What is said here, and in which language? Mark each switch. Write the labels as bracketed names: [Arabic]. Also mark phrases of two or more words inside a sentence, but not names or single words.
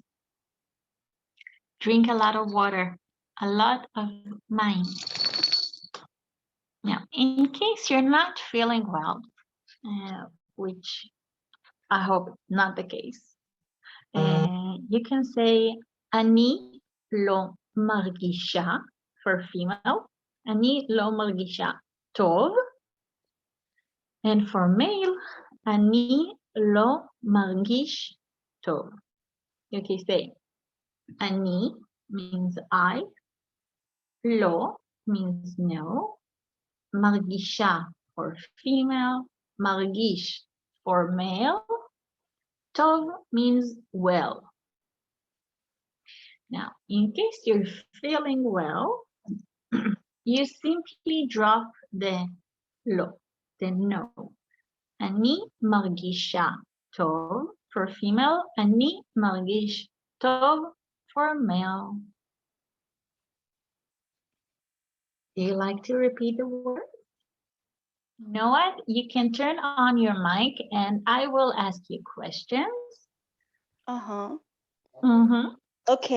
[English] Drink a lot of water, a lot of mine. Now, in case you're not feeling well, which I hope not the case, you can say [Hebrew] אני לא מרגישה [English] for female. [Hebrew] אני לא מרגישה טוב. [English] And for male, [Hebrew] אני לא מרגיש טוב. [English] You can say Ani means I. Lo means no. Margisha for female. Margish for male. Tov means well. Now, in case you're feeling well, you simply drop the lo, the no. [Hebrew] אני מרגישה טוב [English] for female, [Hebrew] אני מרגיש טוב [English] for male. Do you like to repeat the word? You know what? You can turn on your mic and I will ask you questions. Okay.